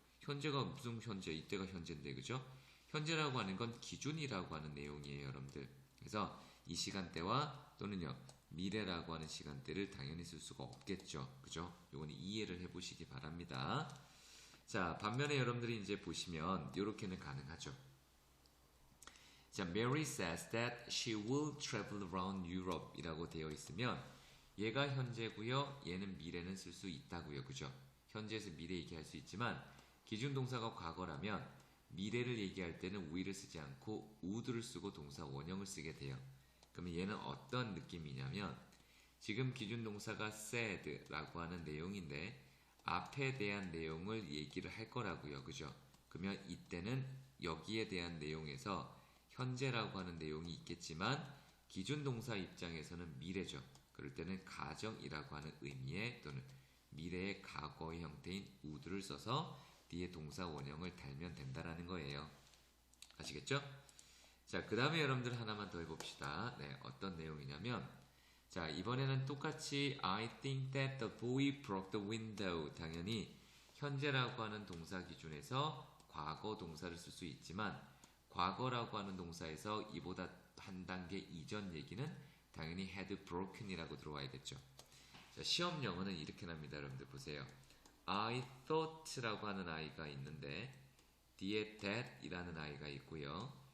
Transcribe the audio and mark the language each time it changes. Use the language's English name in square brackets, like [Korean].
[Korean] 현재가 무슨 현재? 이때가 현재인데 그죠? 현재라고 하는 건 기준이라고 하는 내용이에요, 여러분들. 그래서 이 시간대와 또는요 미래라고 하는 시간대를 당연히 쓸 수가 없겠죠. 그죠? 요거는 이해를 해보시기 바랍니다. 자, 반면에 여러분들이 이제 보시면 이렇게는 가능하죠. 자, [English] Mary says that she will travel around Europe [Korean] 이라고 되어 있으면 얘가 현재고요. 얘는 미래는 쓸 수 있다고요. 그죠? 현재에서 미래 얘기할 수 있지만 기준 동사가 과거라면 미래를 얘기할 때는 will을 쓰지 않고 would를 쓰고 동사 원형을 쓰게 돼요. 그러면 얘는 어떤 느낌이냐면 지금 기준 동사가 said라고 하는 내용인데 앞에 대한 내용을 얘기를 할 거라고요. 그죠? 그러면 이때는 여기에 대한 내용에서 현재라고 하는 내용이 있겠지만 기준 동사 입장에서는 미래죠. 그럴 때는 가정이라고 하는 의미의 또는 미래의 과거의 형태인 would를 써서 뒤에 동사 원형을 달면 된다라는 거예요. 아시겠죠? 자, 그 다음에 여러분들 하나만 더 해봅시다. 네, 어떤 내용이냐면 자, 이번에는 똑같이 [English] I think that the boy broke the window. [Korean] 당연히 현재라고 하는 동사 기준에서 과거 동사를 쓸 수 있지만 과거라고 하는 동사에서 이보다 한 단계 이전 얘기는 당연히 had broken이라고 들어와야겠죠. 자, 시험 영어는 이렇게 납니다. 여러분들 보세요. [English] I thought [Korean] 라고 하는 아이가 있는데 뒤에 that이라는 아이가 있고요.